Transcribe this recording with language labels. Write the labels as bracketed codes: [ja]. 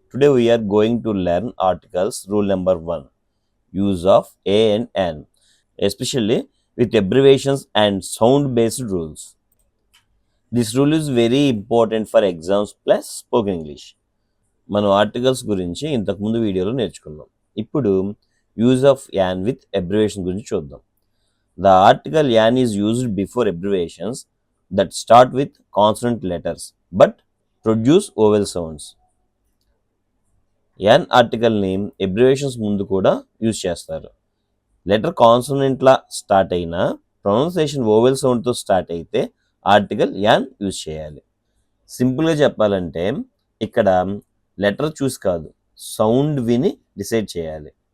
[en] Today we are going to learn articles rule number 1, use of A and N, especially with abbreviations and sound based rules. This rule is very important for exams plus spoken English. [te] మనం articles గురించి ఇంతకుముందు వీడియోలో నేర్చుకున్నాం. ఇప్పుడు [en] use of an with abbreviation [te] గురించి చూద్దాం. [en] The article yan is used before abbreviations that start with consonant letters but produce vowel sounds. [te] An ఆర్టికల్ని abbreviations ముందు కూడా యూజ్ చేస్తారు. లెటర్ కాన్సోనెంట్లా స్టార్ట్ అయినా ప్రొనౌన్సియేషన్ ఓవెల్ సౌండ్తో స్టార్ట్ అయితే ఆర్టికల్ యాన్ యూజ్ చేయాలి. సింపుల్గా చెప్పాలంటే ఇక్కడ లెటర్ చూస్ కాదు, సౌండ్ విని డిసైడ్ చేయాలి.